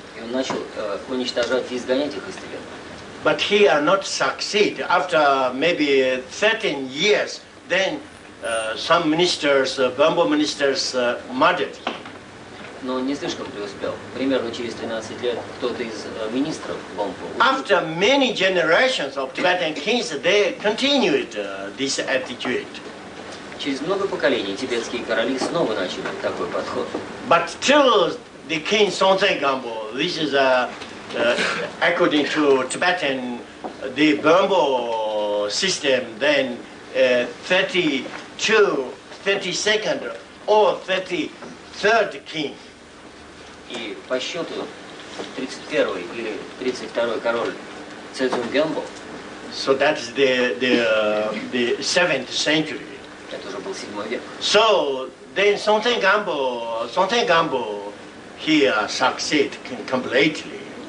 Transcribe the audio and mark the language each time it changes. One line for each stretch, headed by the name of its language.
Russian: И он начал уничтожать и изгонять их из Тибета.
English: But he not succeed. After maybe 13 years, then some ministers, Bambo ministers, murdered him.
Russian: Но он не слишком преуспел. Примерно через 13 лет кто-то из министров Бомпо.
English: After many generations of Tibetan kings, they continued this attitude.
Russian: Через много поколений тибетские короли снова начали такой подход.
English: But till the king Songtsen Gampo, this is according to Tibetan, the Bambo system, then 32nd or 33rd king.
Russian: И по счету 31-й или 32-й король Цзэцзун Гэмбо,
English: So that is the 7th century.
Russian: это уже был 7 век.
English: So then Songtsen Gampo, he succeed completely.